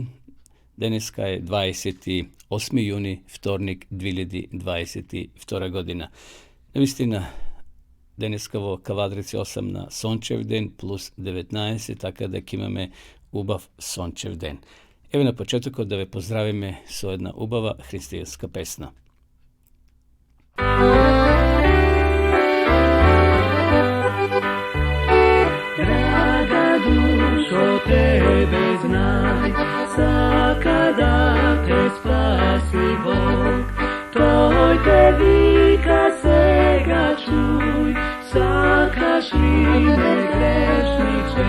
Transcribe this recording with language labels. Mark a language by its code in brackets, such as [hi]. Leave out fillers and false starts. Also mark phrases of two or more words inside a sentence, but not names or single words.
[mk] Денеска е 28 јуни, вторник 2022 година. Навистина, денеска во Кавадрици 8 на сончев ден плюс 19, така да ќе имаме убав сончев ден. Еве на почетокот да ве поздравиме со една убава христијанска песна. Draga dušo, tebe znaj, saka da te spasi Bog. Toj te vika sega čuj, sakaš li me grešniče.